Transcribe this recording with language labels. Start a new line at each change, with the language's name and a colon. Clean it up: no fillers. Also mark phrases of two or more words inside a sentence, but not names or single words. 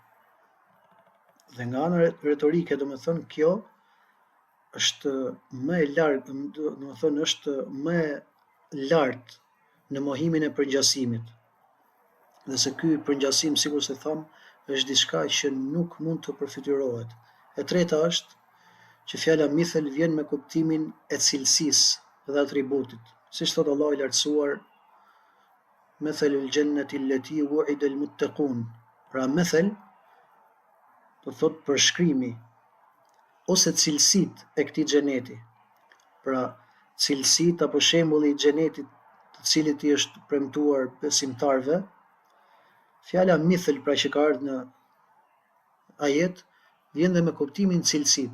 Albanian: Dhe nga ana retorike, do të thonë, kjo është më e lartë, do të thonë është më e lartë në mohimin e përngjasimit. Dhe se ky përngjasim, sikur se tham, është diçka që nuk mund të përfytyrohet. E treta është që fjala mithl vjen me kuptimin e cilësisë dhe atributit. Siç thot Allahu I lartësuar,
Arabic: مثل الجنة التي وعد المتقون.
Albanian: Pra methel do thot përshkrimi ose cilësitë e këtij xheneti. Pra cilësitë apo shembulli I xhenetit të cilit I është premtuar besimtarve. Fjala mithl pra që ka ardhur në ajet vjen dhe me kuptimin cilësitë.